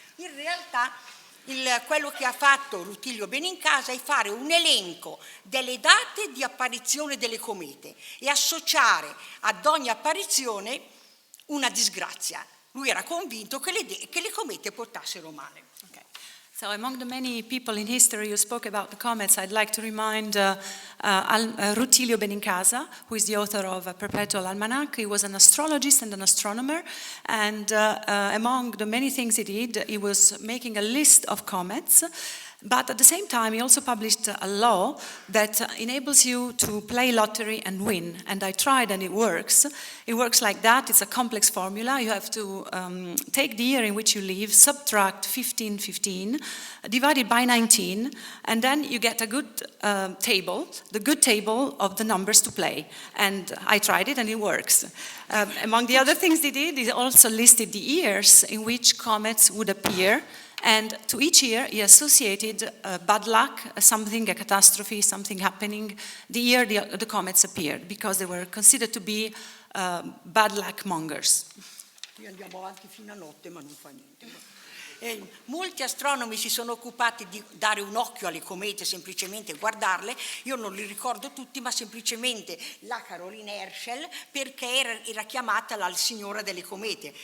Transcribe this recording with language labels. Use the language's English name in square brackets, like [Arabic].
[Italian] In realtà quello che ha fatto Rutilio Benincasa è fare un elenco delle date di apparizione delle comete e associare ad ogni apparizione una disgrazia. Lui era convinto che le comete portassero male. [English] Okay. So among the many people in history who spoke about the comets, I'd like to remind Rutilio Benincasa, who is the author of a Perpetual Almanac. He was an astrologist and an astronomer, and among the many things he did, he was making a list of comets. But at the same time, he also published a law that enables you to play lottery and win. And I tried, and it works. It works like that. It's a complex formula. You have to take the year in which you live, subtract 15, divide it by 19, and then you get a good table, the good table of the numbers to play. And I tried it, and it works. Among the other things he did, he also listed the years in which comets would appear. And to each year, he associated bad luck, something, a catastrophe, something happening, the year the comets appeared, because they were considered to be bad luck mongers. [Italian] Qui andiamo avanti fino a notte, ma non fa niente. molti astronomi si sono occupati di dare un occhio alle comete, semplicemente guardarle. Io non li ricordo tutti, ma semplicemente la Caroline Herschel, perché era chiamata la signora delle comete.